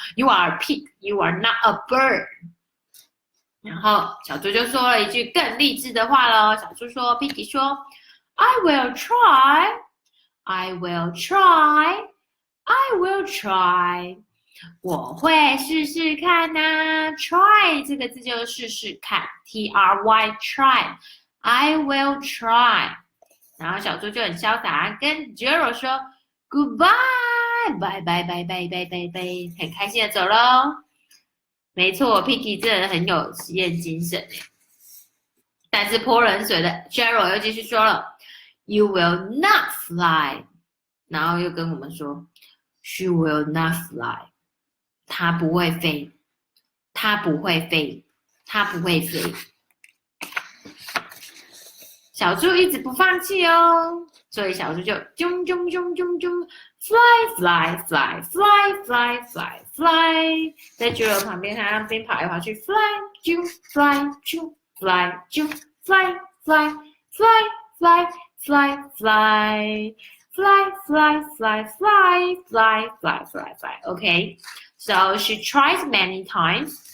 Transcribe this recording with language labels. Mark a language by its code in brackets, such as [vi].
[en] You are a pig, you are not a bird。 [zh] 然后小猪就说了一句更励志的话咯。 [en] 小猪说 ，Piggy 说 ，I will try, I will try, I will try。 [zh] 我会试试看呐 ，try 这个字就是试试看 ， [en] T-R-Y try， I will try。 [zh] 然后小猪就很潇洒，跟 Gerald 说 goodbye， 拜拜拜拜拜拜拜，很开心的走喽。没错 ，Piggy 真的很有实验精神。但是泼冷水的 Gerald 又继续说了 ， [en] You will not fly， [zh] 然后又跟我们说 ， [en] She will not fly。 [zh] 它不会飞，它不会飞，它不会飞。 [en] 小猪一直不放弃哦， [zh] 所以小猪就啾啾啾啾啾 [en] ，fly fly fly fly fly fly fly， [zh] 在猪肉旁边，它那边跑来跑去 [en] ，fly 啾 fly 啾 fly 啾 fly fly fly fly fly fly fly fly fly fly fly fly fly fly，OK。So she tries many times。